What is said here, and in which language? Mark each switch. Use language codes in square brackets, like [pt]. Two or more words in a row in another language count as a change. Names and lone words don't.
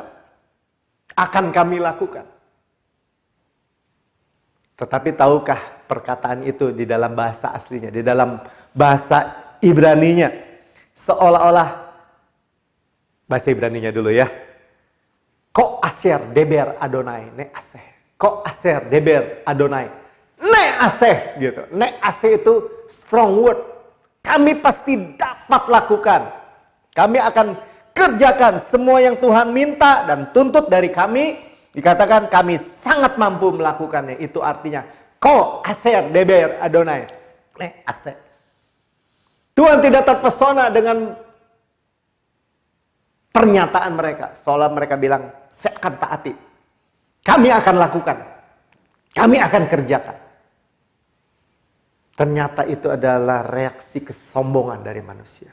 [id] Akan kami lakukan. Tetapi tahukah perkataan itu di dalam bahasa aslinya, di dalam bahasa Ibraninya, seolah-olah, bahasa Ibraninya dulu ya. [he] כל אשר דבר אדוני נעשה. כל אשר דבר אדוני נעשה gitu. נעשה [id] itu [en] strong word. [id] Kami pasti dapat lakukan. Kami akan kerjakan semua yang Tuhan minta dan tuntut dari kami. Dikatakan kami sangat mampu melakukannya. Itu artinya [he] כל אשר דבר אדוני. [id] Aser. Tuhan tidak terpesona dengan pernyataan mereka. Seolah mereka bilang, saya akan taati. Kami akan lakukan. Kami akan kerjakan. ternyata itu adalah reaksi kesombongan dari manusia.